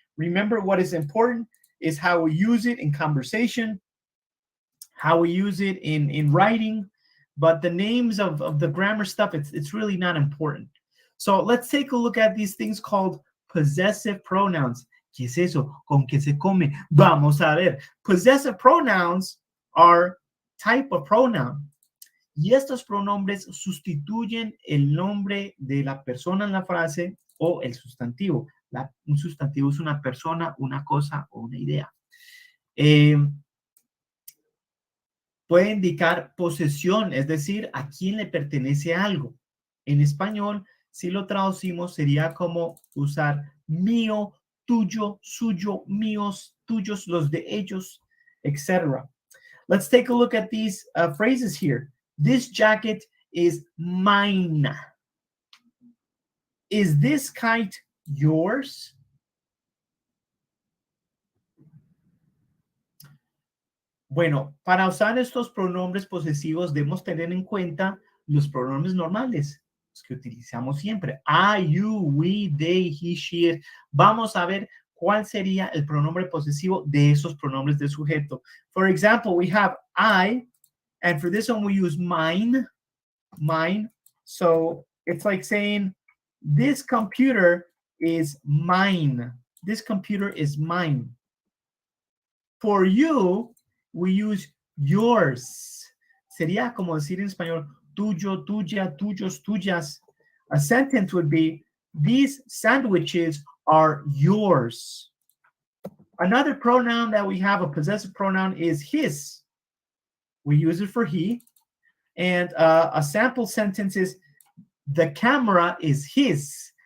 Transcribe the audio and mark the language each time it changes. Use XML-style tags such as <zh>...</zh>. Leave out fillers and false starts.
<en>Remember, what is important is how we use it in conversation, how we use it in writing, but the names of the grammar stuff, it's really not important. So let's take a look at these things called possessive pronouns. ¿Qué es eso? ¿Con qué se come? Vamos a ver. Possessive pronouns are type of pronoun.</en> <es>Y estos pronombres sustituyen el nombre de la persona en la frase o el sustantivo. Un sustantivo es una persona, una cosa o una idea. puede indicar posesión, es decir, a quién le pertenece algo. En español, si lo traducimos, sería como usar mío, tuyo, suyo, míos, tuyos, los de ellos, etc.</es> <en>Let's take a look at these phrases here. This jacket is mine. Is this kite yours?</en> <es>Bueno, para usar estos pronombres posesivos debemos tener en cuenta los pronombres normales, los que utilizamos siempre. I, you, we, they, he, she, it. Vamos a ver cuál sería el pronombre posesivo de esos pronombres de sujeto.</es> <en>For example, we have I, and for this one we use mine, mine. So it's like saying, this computer is mine. This computer is mine. For you, we use yours.</en> <es>Sería como decir en español, tuyo, tuya, tuyos, tuyas.</es> <en>A sentence would be, these sandwiches are yours. Another pronoun that we have, a possessive pronoun, is his. We use it for he. And a sample sentence is, the camera is his.</en>